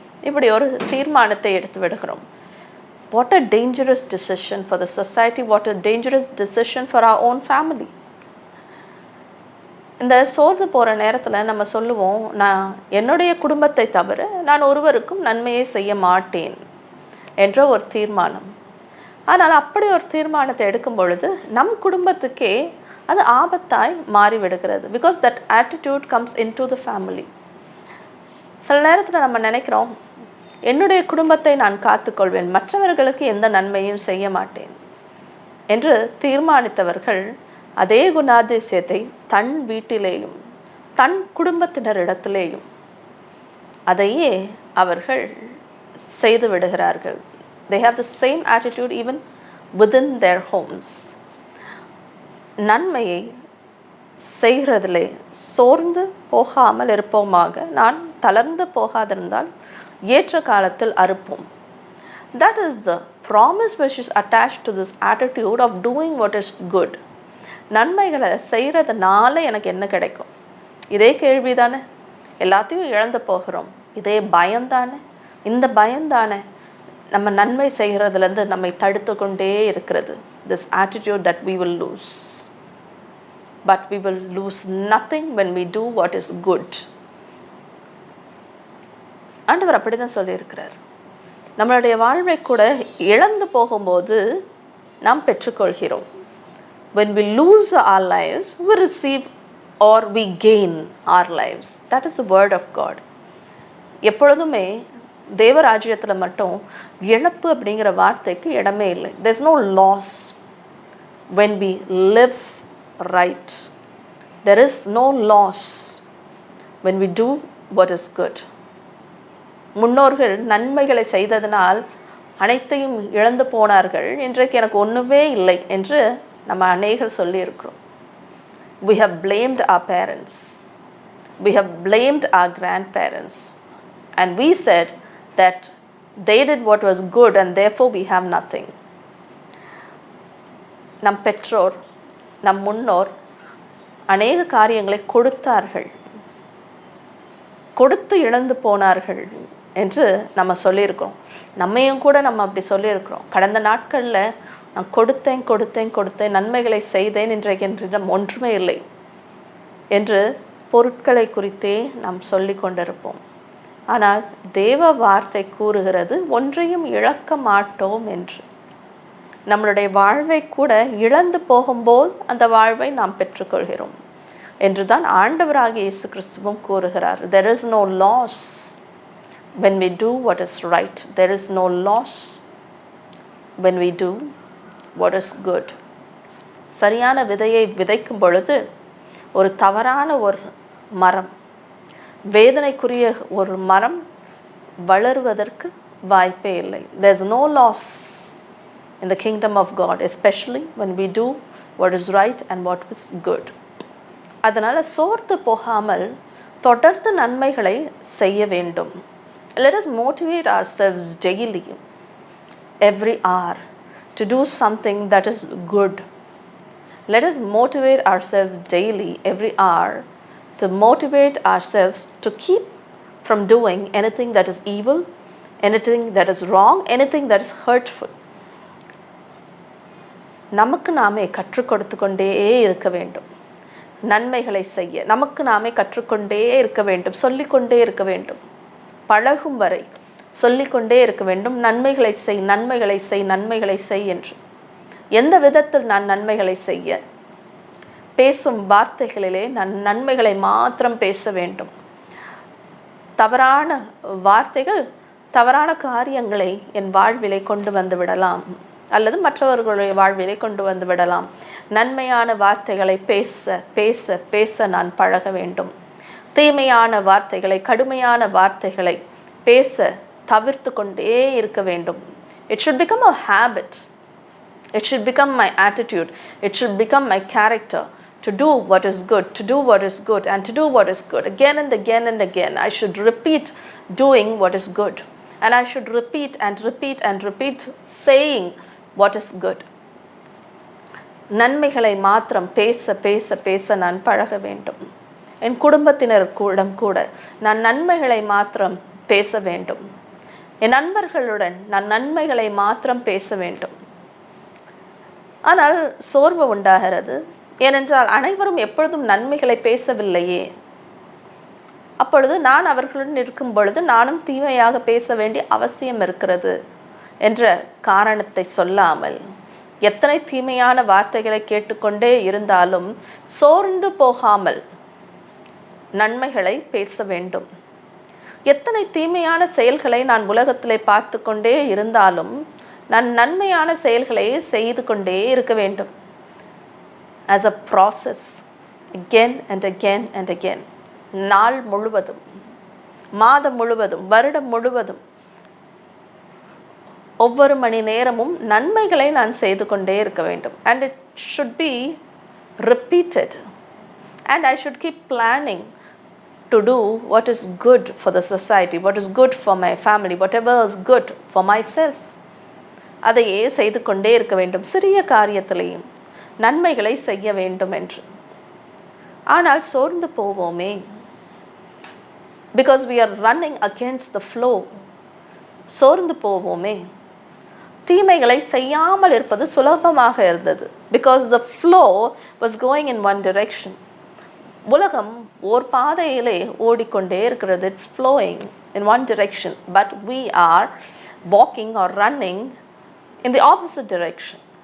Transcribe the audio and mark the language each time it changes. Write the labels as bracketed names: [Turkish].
[Tamil] இப்படி ஒரு தீர்மானத்தை எடுத்து விடுகிறோம். [English] What a dangerous decision for the society. What a dangerous decision for our own family. [Tamil] இந்த சோர்ந்து போகிற நேரத்தில் நம்ம சொல்லுவோம், நான் என்னுடைய குடும்பத்தை தவிர நான் ஒருவருக்கும் நன்மையை செய்ய மாட்டேன் என்ற ஒரு தீர்மானம். ஆனால் அப்படி ஒரு தீர்மானத்தை எடுக்கும் பொழுது நம் குடும்பத்துக்கே அது ஆபத்தாய் மாறிவிடுகிறது. [English] Because that attitude comes into the family. [Tamil] சில நேரத்தில் நம்ம நினைக்கிறோம், என்னுடைய குடும்பத்தை நான் காத்துக்கொள்வேன், மற்றவர்களுக்கு எந்த நன்மையும் செய்ய மாட்டேன் என்று தீர்மானித்தவர்கள் அதே குணாதிசயத்தை தன் வீட்டிலேயும் தன் குடும்பத்தினரிடத்திலேயும் அதையே அவர்கள் செய்து விடுகிறார்கள். [English] They have the same attitude even within their homes. [Tamil] நன்மையை செய்கிறதிலே சோர்ந்து போகாமல் இருப்போமாக. நான் தளர்ந்து போகாதிருந்தால் ஏற்ற காலத்தில் அறுப்போம். [English] That is the promise which is attached to this attitude of doing what is good. [Tamil] நன்மைகளை செய்கிறதுனால எனக்கு என்ன கிடைக்கும்? இதே கேள்வி தானே. எல்லாத்தையும் இழந்து போகிறோம், இதே பயம்தானே. இந்த பயம்தானே நம்ம நன்மை செய்கிறதுலேருந்து நம்மை தடுத்து கொண்டே இருக்கிறது. [English] This attitude that we will lose. But we will lose nothing when we do what is good. [Tamil] ஆண்டவர் அப்படி தான் சொல்லியிருக்கிறார். நம்மளுடைய வாழ்வை கூட இழந்து போகும்போது நாம் பெற்றுக்கொள்கிறோம். [English] When we lose our lives, we receive or we gain our lives. That is the word of God. [Tamil] எப்பொழுதுமே தேவராஜ்யத்தில் மட்டும் இழப்பு அப்படிங்கிற வார்த்தைக்கு இடமே இல்லை. [English] There's no loss when we live right. There is no loss when we do what is good. [Tamil] முன்னோர்கள் நன்மைகளை செய்ததனால் அனைத்தையும் இழந்து போனார்கள், இன்றைக்கு எனக்கு ஒன்றுமே இல்லை என்று நம்ம அநேகர் சொல்லியிருக்கிறோம். [English] We have blamed our parents. We have blamed our grandparents. And we said that they did what was good and therefore we have nothing. [Tamil] நம் பெற்றோர், நம் முன்னோர் அநேக காரியங்களை கொடுத்தார்கள், கொடுத்து இழந்து போனார்கள் என்று நம்ம சொல்லியிருக்கிறோம். நம்மையும் கூட நம்ம அப்படி சொல்லியிருக்கிறோம். கடந்த நாட்களில் நான் கொடுத்தேன் கொடுத்தேன் கொடுத்தேன், நன்மைகளை செய்தேன், இன்றைக்கு என்றிடம் ஒன்றுமே இல்லை என்று பொருட்களை குறித்தே நாம் சொல்லி கொண்டிருப்போம். ஆனால் தேவ வார்த்தை கூறுகிறது ஒன்றையும் இழக்க மாட்டோம் என்று. நம்மளுடைய வாழ்வை கூட இழந்து போகும்போது அந்த வாழ்வை நாம் பெற்றுக்கொள்கிறோம் என்று தான் ஆண்டவராகிய இயேசு கிறிஸ்துவும் கூறுகிறார். [English] There is no loss when we do what is right. There is no loss when we do what is good. [Tamil] சரியான விதையை விதைக்கும் பொழுது ஒரு தவறான ஒரு மரம், வேதனைக்குரிய ஒரு மரம் வளருவதற்கு வாய்ப்பே இல்லை. [English] There is no loss in the kingdom of God, especially when we do what is right and what is good. [Tamil] அதனால் சோர்ந்து போகாமல் தொடர்ந்து நன்மைகளை செய்ய வேண்டும். [English] Let us motivate ourselves daily, every hour, to do something that is good. Let us motivate ourselves daily, every hour, to motivate ourselves to keep from doing anything that is evil, anything that is wrong, anything that is hurtful. [Tamil] நமக்கு நாமே கற்றுக் கொடுத்து கொண்டே இருக்க வேண்டும். நன்மைகளை செய்ய நமக்கு நாமே கற்றுக்கொண்டே இருக்க வேண்டும், சொல்லிக்கொண்டே இருக்க வேண்டும். பழகும் வரை சொல்லிக்கொண்டே இருக்க வேண்டும், நன்மைகளை செய், நன்மைகளை செய், நன்மைகளை செய் என்று. எந்த விதத்தில் நான் நன்மைகளை செய்ய? பேசும் வார்த்தைகளிலே நான் நன்மைகளை மாத்திரம் பேச வேண்டும். தவறான வார்த்தைகள், தவறான காரியங்களை என் வாழ்விலை கொண்டு வந்து விடலாம், அல்லது மற்றவர்களுடைய வாழ்விலை கொண்டு வந்து விடலாம். நன்மையான வார்த்தைகளை பேச பேச பேச நான் பழக வேண்டும். தீமையான வார்த்தைகளை, கடுமையான வார்த்தைகளை பேச தவிர்த்து கொண்டே இருக்க வேண்டும். [English] It should become a habit. It should become my attitude. It should become my character to do what is good, to do what is good, and to do what is good again and again and again. I should repeat doing what is good, and I should repeat and repeat and repeat saying what is good. [Tamil] நன்மைகளை மாத்திரம் பேச பேச பேச நான் பழக வேண்டும். என் குடும்பத்தினர் கூட நான் நன்மைகளை மாத்திரம் பேச வேண்டும். என் நண்பர்களுடன் நான் நன்மைகளை மாத்திரம் பேச வேண்டும். ஆனால் சோர்வு உண்டாகிறது. ஏனென்றால் அனைவரும் எப்பொழுதும் நன்மைகளை பேசவில்லையே. அப்பொழுது நான் அவர்களுடன் இருக்கும் பொழுது நானும் தீமையாக பேச வேண்டிய அவசியம் இருக்கிறது என்ற காரணத்தை சொல்லாமல், எத்தனை தீமையான வார்த்தைகளை கேட்டுக்கொண்டே இருந்தாலும் சோர்ந்து போகாமல் நன்மைகளை பேச வேண்டும். எத்தனை தீமையான செயல்களை நான் உலகத்திலே பார்த்து கொண்டே இருந்தாலும் நான் நன்மையான செயல்களை செய்து கொண்டே இருக்க வேண்டும். [English] As a process, again and again and again. [Tamil] நாள் முழுவதும், மாதம் முழுவதும், வருடம் முழுவதும், ஒவ்வொரு மணி நேரமும் நன்மைகளை நான் செய்து கொண்டே இருக்க வேண்டும். [English] And it should be repeated. And I should keep planning to do what is good for the society, what is good for my family, whatever is good for myself. [Tamil] அதையே செய்து கொண்டே இருக்க வேண்டும். சிறிய காரியத்திலேயும் நன்மைகளை செய்ய வேண்டும் என்று. ஆனால் சோர்ந்து போவோமே, [English] because we are running against the flow. [Tamil] சோர்ந்து போவோமே. தீமைகளை செய்யாமல் இருப்பது சுலபமாக இருந்தது. [English] because the flow was going in one direction. [Tamil] உலகம் ஓர் பாதையிலே ஓடிக்கொண்டே இருக்கிறது. [English] It's flowing in one direction, but we are walking or running in the opposite direction.